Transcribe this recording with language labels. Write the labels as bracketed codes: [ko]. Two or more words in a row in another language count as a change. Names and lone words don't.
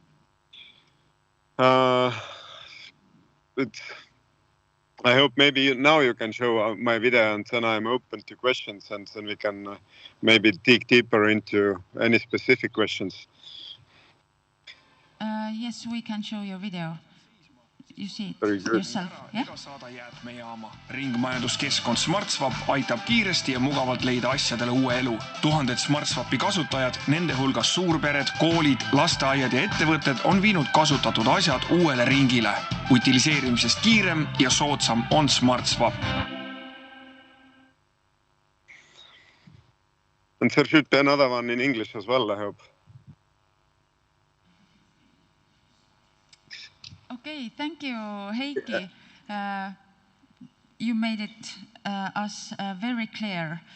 [en] I hope maybe now you can show my video, and then I'm open to questions, and then we can maybe dig deeper into any specific questions. Yes, we can show your video. You see it yourself, yeah? [et] Iga saada jäätmejaama. Ringmajanduskeskkond SmartSwap aitab kiiresti ja mugavalt leida asjadele uue elu. Tuhanded SmartSwapi kasutajad, nende hulgas suurpered, koolid, lasteaiad ja ettevõtted on viinud kasutatud asjad uuele ringile. Utiliseerimisest kiirem ja soodsam on SmartSwap. [en] And there should be another one in English as well, I hope. Okay, thank you, Heikki. You made it us very clear.